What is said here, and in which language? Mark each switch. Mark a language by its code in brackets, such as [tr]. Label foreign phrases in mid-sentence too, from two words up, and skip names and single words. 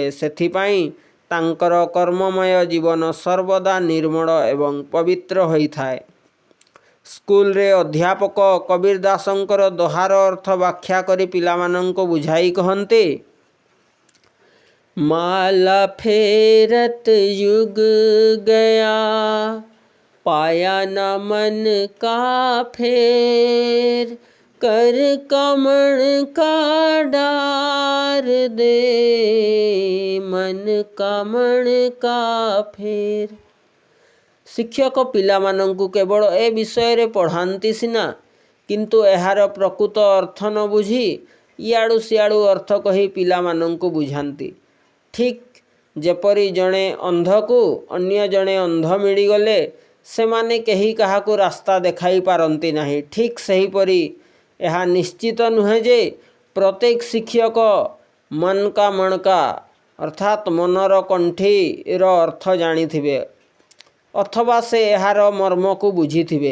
[or] ସେଥିପାଇଁ ତାଙ୍କର କର୍ମମୟ ଜୀବନ ସର୍ବଦା ନିର୍ମଳ ଏବଂ ପବିତ୍ର ହୋଇଥାଏ। ସ୍କୁଲରେ ଅଧ୍ୟାପକ କବୀର ଦାସଙ୍କର ଦୋହାର ଅର୍ଥ ବ୍ୟାଖ୍ୟା କରି ପିଲାମାନଙ୍କୁ ବୁଝାଇ କହନ୍ତି, [hi] माला फेरत युग गया पाया न मन का फेर कर कमल का डार दे मन कमल का फेर। [or] ଶିକ୍ଷକ ପିଲାମାନଙ୍କୁ କେବଳ ଏ ବିଷୟରେ ପଢ଼ାନ୍ତି ସିନା, କିନ୍ତୁ ଏହାର ପ୍ରକୃତ ଅର୍ଥ ନ ବୁଝି ଇଆଡ଼ୁ ସିଆଡ଼ୁ ଅର୍ଥ କହି ପିଲାମାନଙ୍କୁ ବୁଝାନ୍ତି। ଠିକ୍ ଯେପରି ଜଣେ ଅନ୍ଧକୁ ଅନ୍ୟ ଜଣେ ଅନ୍ଧ ମିଳିଗଲେ ସେମାନେ କେହି କାହାକୁ ରାସ୍ତା ଦେଖାଇ ପାରନ୍ତି ନାହିଁ, ଠିକ୍ ସେହିପରି ଏହା ନିଶ୍ଚିତ ନୁହେଁ ଯେ ପ୍ରତ୍ୟେକ ଶିକ୍ଷକ [hi] मन का मनका [or] ଅର୍ଥାତ୍ ମନର କଣ୍ଠିର ଅର୍ଥ ଜାଣିଥିବେ ଅଥବା ସେ ଏହାର ମର୍ମକୁ ବୁଝିଥିବେ।